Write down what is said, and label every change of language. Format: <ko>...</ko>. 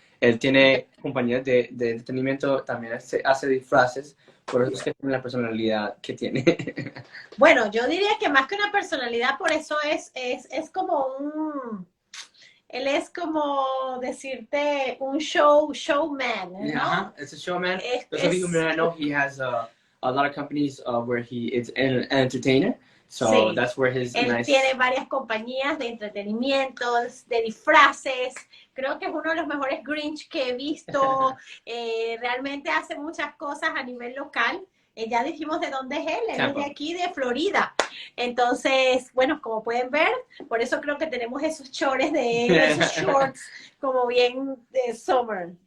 <es>Él tiene compañías de entretenimiento, también hace disfraces, por eso es que tiene la personalidad que tiene. Bueno, yo diría que más que una personalidad, por eso es como él es como decirte un showman, ¿no?</es> <en>Yeah, it's a showman. Those of you who may know, he has a lot of companies where he is an entertainer. So</en> <es>sí.</es> <en>that's where his</en> <es>Él tiene varias compañías de entretenimientos, de disfraces. Creo que es uno de los mejores Grinch que he visto. Realmente hace muchas cosas a nivel local. Ya dijimos de dónde es él. Él es de aquí, de Florida. Entonces, bueno, como pueden ver, por eso creo que tenemos esos chores de él, esos shorts como bien de summer.</es>